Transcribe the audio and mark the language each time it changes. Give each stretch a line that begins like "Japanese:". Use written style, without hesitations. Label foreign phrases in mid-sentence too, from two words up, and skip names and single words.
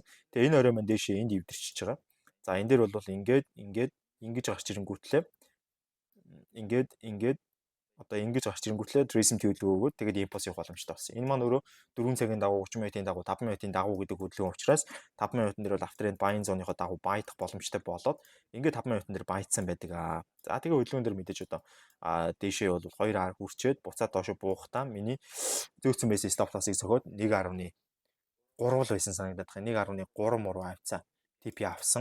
Mongolian: Тэгээ энэ орой маань дээшээ энд эвдэрчиж байгаа. За энэ дээр бол ингэж гарч ирэнгүүтлээ. Ингээд одоо ингэж гарч ирэнгүүтлээ tracing төлөв өгөөд тэгээд impulse явах боломжтой болсон. Энэ маань өөрөө 4 цагийн дагуу 30 минутын дагуу 5 минутын дагуу гэдэг хөдөлгөөн учраас 5 минутын дээр бол
English: after-end buying zone-
Mongolian: ийнхоо дагуу buy-дах боломжтой болоод ингээд 5 минутын дээр buy-цсан байдаг аа. За тэгээд хөдөлгөөн дээр мэдээж одоо дээшээ бол 2 ар хүрчээд буцаад доошо буухтаа миний зөөцсөн байсан
English: stop loss-
Mongolian: ыг цохоод 1.3 л байсан санагдаад байгаа. 1.3 муу авцсан. TP авсан.